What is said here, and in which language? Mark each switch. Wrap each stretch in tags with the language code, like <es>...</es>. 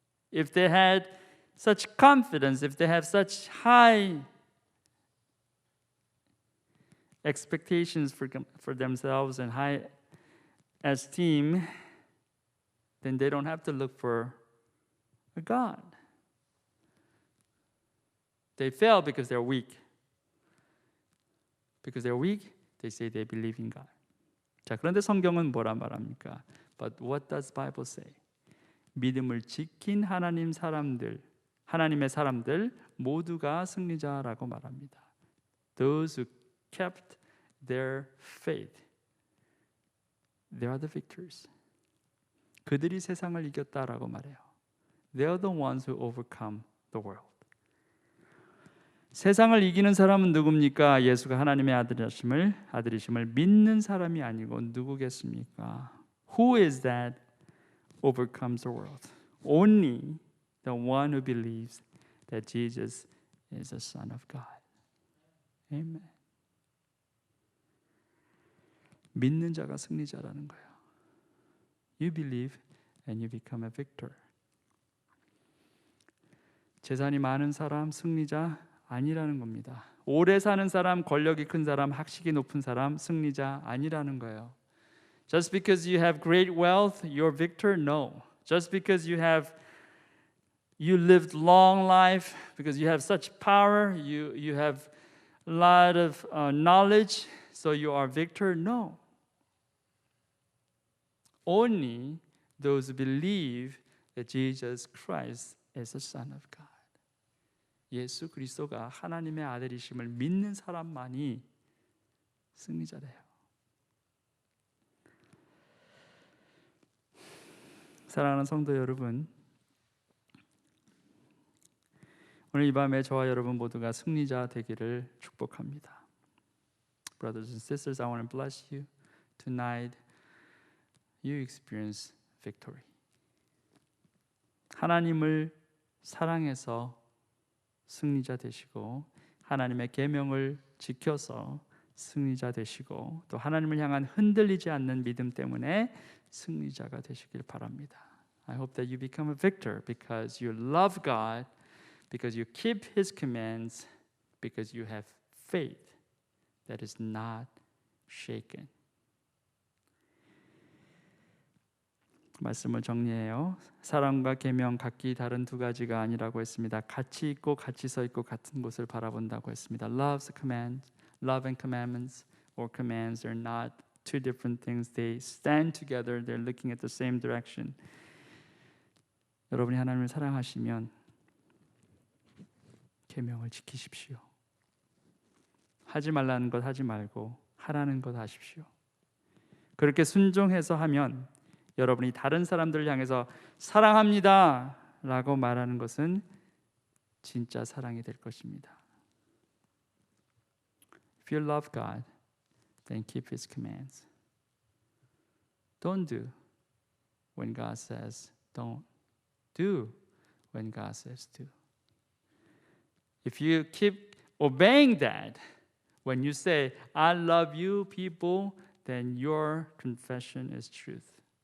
<en>If they had such confidence, if they have such high expectations for themselves and high esteem, then they don't have to look for a God. They fail because they're weak. Because they're weak, they say they believe in God.</en> <ko>자, 그런데 성경은 뭐라 말합니까?</ko> <en>But what does Bible say?</en> <ko>믿음을 지킨 하나님의 사람들 모두가 승리자라고 말합니다.</ko> <en>Those who kept their faith, they are the victors.</en> <ko>그들이 세상을 이겼다라고 말해요.</ko> <en>They are the ones who overcome the world.</en> <ko>세상을 이기는 사람은 누굽니까? 예수가 하나님의 아들이심을 믿는 사람이 아니고 누구겠습니까?</ko> <en>Who is that overcomes the world? Only the one who believes that Jesus is the Son of God. Amen.</en> <ko>믿는 자가 승리자라는 거예요.</ko> <en>You believe and you become a victor.</en> <ko>재산이 많은 사람 승리자 아니라는 겁니다. 오래 사는 사람, 권력이 큰 사람, 학식이 높은 사람 승리자 아니라는 거예요.</ko> <en>Just because you have great wealth, you're victor? No. Just because you lived long life, because you have such power, you have a lot of knowledge, so you are victor? No. Only those who believe that Jesus Christ is the Son of God.</en> <ko>예수 그리스도가 하나님의 아들이심을 믿는 사람만이 승리자래요. 사랑하는 성도 여러분, 오늘 이 밤에 저와 여러분 모두가 승리자 되기를 축복합니다.</ko> <en>Brothers and sisters, I want to bless you tonight. You experience victory.</en> <ko>하나님을 사랑해서 승리자 되시고 하나님의 계명을 지켜서 승리자 되시고 또 하나님을 향한 흔들리지 않는 믿음 때문에 승리자가 되시길 바랍니다.</ko> <en>I hope that you become a victor because you love God, because you keep His commands, because you have faith that is not shaken.</en> <ko>말씀을 정리해요. 사랑과 계명 각기 다른 두 가지가 아니라고 했습니다. 같이 있고 같이 서 있고 같은 곳을 바라본다고 했습니다.</ko> <en>Love and commandments or commands are not two different things. They stand together. They're looking at the same direction.</en> <ko>여러분이 하나님을 사랑하시면 계명을 지키십시오. 하지 말라는 것 하지 말고 하라는 것 하십시오. 그렇게 순종해서 하면 여러분이 다른 사람들을 향해서 사랑합니다 라고 말하는 것은 진짜 사랑이 될 것입니다.</ko> <en>If you love God, then keep His commands. Don't do when God says don't. Do when God says do. If you keep obeying that, when you say, I love you, people, then your confession is truth.</en>